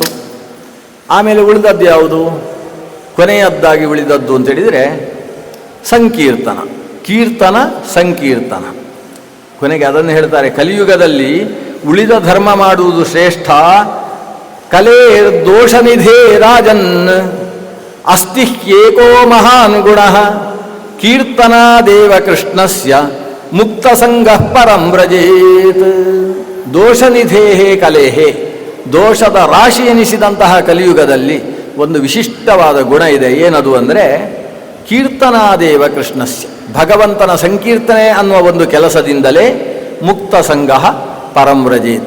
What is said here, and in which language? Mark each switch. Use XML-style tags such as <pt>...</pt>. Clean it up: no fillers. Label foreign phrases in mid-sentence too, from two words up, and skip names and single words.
<kn>ಆಮೇಲೆ ಉಳಿದದ್ದು ಯಾವುದು? ಕೊನೆಯದ್ದಾಗಿ ಉಳಿದದ್ದು ಅಂತೇಳಿದರೆ ಸಂಕೀರ್ತನ, ಕೀರ್ತನ, ಸಂಕೀರ್ತನ. ಕೊನೆಗೆ ಅದನ್ನು ಹೇಳ್ತಾರೆ, ಕಲಿಯುಗದಲ್ಲಿ ಉಳಿದ ಧರ್ಮ ಮಾಡುವುದು ಶ್ರೇಷ್ಠ.</kn> <sa>ಕಲೆ ದೋಷನಿಧೇ ರಾಜನ್ ಅಸ್ತಿ ಏಕೋ ಮಹಾನ್ ಗುಣ ಕೀರ್ತನಾದೇವ ಕೃಷ್ಣಸ್ಯ ಮುಕ್ತ ಸಂಘ ಪರಂ ವ್ರಜೇತ್. ದೋಷನಿಧೇಹೇ ಕಲೆಹೇ,</sa> <kn>ದೋಷದ ರಾಶಿ ಎನಿಸಿದಂತಹ ಕಲಿಯುಗದಲ್ಲಿ ಒಂದು ವಿಶಿಷ್ಟವಾದ ಗುಣ ಇದೆ. ಏನದು ಅಂದರೆ</kn> <sa>ಕೀರ್ತನಾದೇವ ಕೃಷ್ಣಸ್ಯ,</sa> <kn>ಭಗವಂತನ ಸಂಕೀರ್ತನೆ ಅನ್ನುವ ಒಂದು ಕೆಲಸದಿಂದಲೇ</kn> <sa>ಮುಕ್ತ ಸಂಘ ಪರಂ ವ್ರಜೇತ್.</sa>